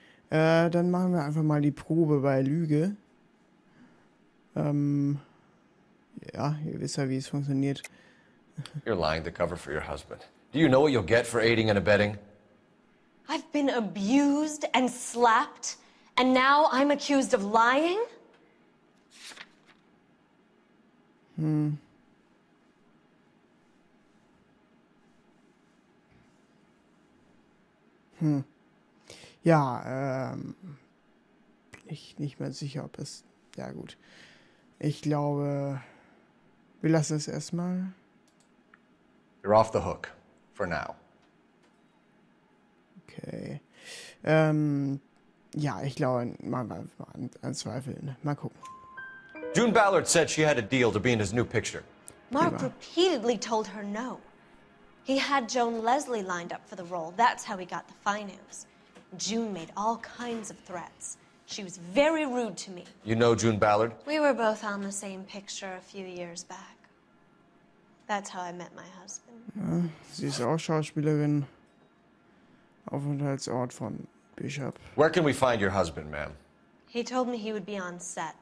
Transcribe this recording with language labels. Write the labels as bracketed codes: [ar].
[de] Dann machen wir einfach mal die Probe bei Lüge. Ja, ihr wisst ja, wie es funktioniert. [en] You're lying to cover for your husband. Do you know what you'll get for aiding and abetting? I've been abused and slapped, and now I'm accused of lying? [de] Ja, bin ich nicht mehr sicher, ob es... Ja, gut. Ich glaube, wir lassen es erstmal. [en] You're off the hook. For now. Okay. [de] Ja, ich glaube, machen wir einfach mal anzweifeln. Mal gucken. [en] June Ballard said she had a deal to be in his new picture. Mark repeatedly told her no. He had Joan Leslie lined up for the role. That's how he got the finance. June made all kinds of threats. She was very rude to me. You know June Ballard? We were both on the same picture a few years back. That's how I met my husband. [de] Sie ist auch Schauspielerin. Aufenthaltsort von Bishop. [en] Where can we find your husband, ma'am? He told me he would be on set.